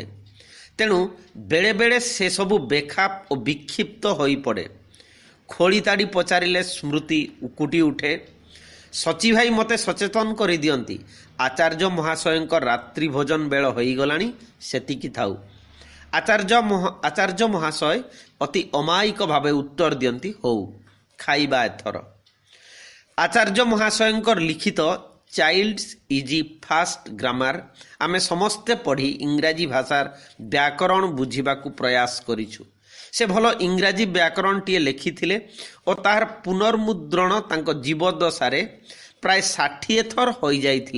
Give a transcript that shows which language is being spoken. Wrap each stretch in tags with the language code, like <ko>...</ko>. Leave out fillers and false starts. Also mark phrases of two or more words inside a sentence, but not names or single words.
<or>ତେଣୁ ବେଳେ ବେଳେ ସେ ସବୁ ବେଖାପ ଓ ବିକ୍ଷିପ୍ତ ହୋଇ ପଡ଼େ। ଖୋଲି ତାଡ଼ି ପଚାରିଲେ ସ୍ମୃତି ଉକୁଟି ଉଠେ। ସଚି ଭାଇ ମତେ ସଚେତନ କରି ଦିଅନ୍ତି। ଆଚାର୍ଯ୍ୟ ମହାଶୟଙ୍କର ରାତ୍ରି ଭୋଜନ ବେଳ ହୋଇ ଗଲାଣି, ସେତିକି ଥାଉ। ଆଚାର୍ଯ୍ୟ ମହାଶୟ ଅତି ଅମାୟିକ ଭାବେ ଉତ୍ତର ଦିଅନ୍ତି, ହଉ ଖାଇବା ଏଥର। ଆଚାର୍ଯ୍ୟ ମହାଶୟଙ୍କର ଲିଖିତ ଚାଇଲ୍ଡସ ଇଜି ଫାଷ୍ଟ ଗ୍ରାମାର ଆମେ ସମସ୍ତେ ପଢ଼ି ଇଂରାଜୀ ଭାଷାର ବ୍ୟାକରଣ ବୁଝିବାକୁ ପ୍ରୟାସ କରିଛୁ। ସେ ଭଲ ଇଂରାଜୀ ବ୍ୟାକରଣ ଟିଏ ଲେଖିଥିଲେ ଓ ତାର ପୁନର୍ମୁଦ୍ରଣ ତାଙ୍କ ଜୀବଦଶାରେ ପ୍ରାୟ 60 ଥର ହୋଇ ଯାଇଥିଲା।</or>